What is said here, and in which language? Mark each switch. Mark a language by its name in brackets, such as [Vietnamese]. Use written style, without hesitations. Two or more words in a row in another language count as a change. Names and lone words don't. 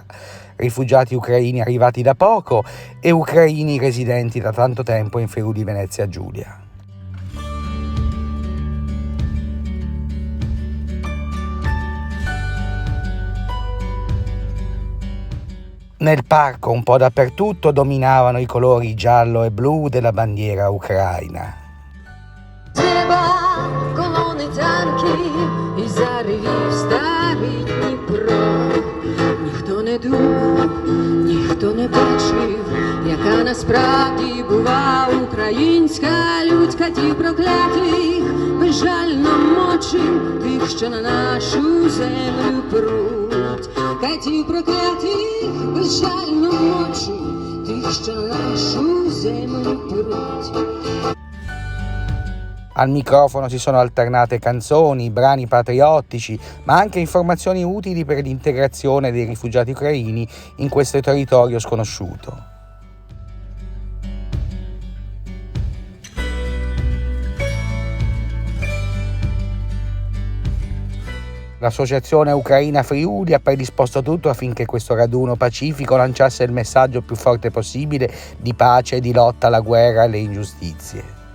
[Italian] Rifugiati ucraini arrivati da poco e ucraini residenti da tanto tempo in Friuli Venezia Giulia. Nel parco, un po' dappertutto, dominavano i colori giallo e blu della bandiera ucraina. [Ukrainian] Колони танків і заревів старий Дніпро. Ніхто не думав, ніхто не бачив, яка насправді була українська людь. Катів проклятих безжально мочив тих, що на нашу землю пруть. Катів проклятих безжально мочив тих, що на нашу землю пруть. [Italian] Al microfono si sono alternate canzoni, brani patriottici, ma anche informazioni utili per l'integrazione dei rifugiati ucraini in questo territorio sconosciuto. L'associazione Ucraina Friuli ha predisposto tutto affinché questo raduno pacifico lanciasse il messaggio più forte possibile di pace e di lotta alla guerra e alle ingiustizie.